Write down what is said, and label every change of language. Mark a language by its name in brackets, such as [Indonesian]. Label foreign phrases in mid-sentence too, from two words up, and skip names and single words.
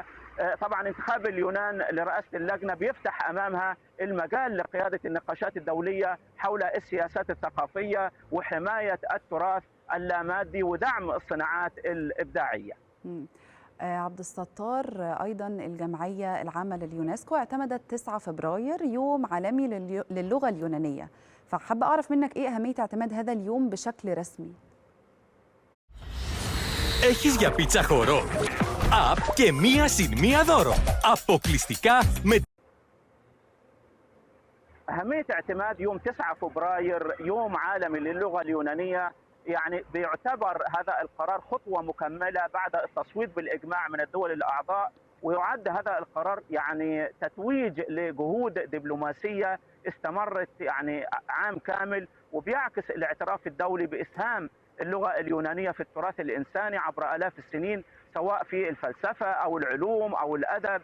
[Arabic] طبعا انتخاب اليونان لرئاسة اللجنة بيفتح أمامها المجال لقيادة النقاشات الدولية حول السياسات الثقافية وحماية التراث اللامادي ودعم الصناعات الإبداعية. عبد الستار، أيضا الجمعية العامة لليونسكو اعتمدت 9 فبراير يوم عالمي للغة اليونانية، فحابة أعرف منك إيه أهمية اعتماد هذا اليوم بشكل رسمي؟ [Greek] Έχεις για πίτσα χορό. Απ και μία συν μία δώρο. Αποκλειστικά με... [Arabic] أهمية اعتماد يوم 9 فبراير يوم عالمي للغة اليونانية، يعني بيعتبر هذا القرار خطوة مكملة بعد التصويت بالإجماع من الدول الأعضاء، ويعد هذا القرار يعني تتويج لجهود دبلوماسية استمرت يعني عام كامل، وبيعكس الاعتراف الدولي بإسهام اللغة اليونانية في التراث الإنساني عبر آلاف السنين، سواء في الفلسفة أو العلوم أو الأدب.